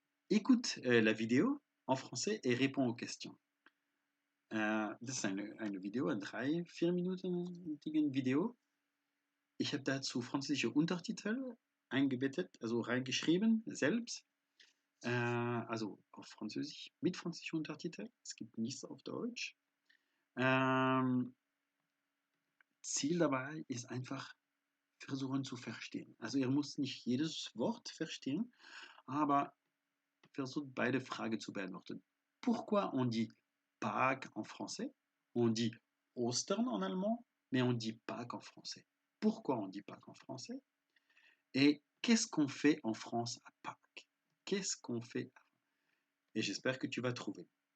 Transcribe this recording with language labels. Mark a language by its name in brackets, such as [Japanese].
[French] Écoute la vidéo en français et réponds aux questions. [German] Das ist eine Video, eine 3-4-minütige Video. Ich habe dazu französische Untertitel eingebettet, also reingeschrieben, selbst. Also auf Französisch, mit französischen Untertiteln. Es gibt nichts auf Deutsch. Ziel dabei ist einfach, versuchen zu verstehen. Also ihr müsst nicht jedes Wort verstehen, aber versucht beide Fragen zu beantworten. [French] Pourquoi on dit Pâques en français? On dit Ostern en allemand, mais on dit Pâques en français. Pourquoi on dit Pâques en français? Et qu'est-ce qu'on fait en France à Pâques? Qu'est-ce qu'on fait? Et j'espère que tu vas trouver.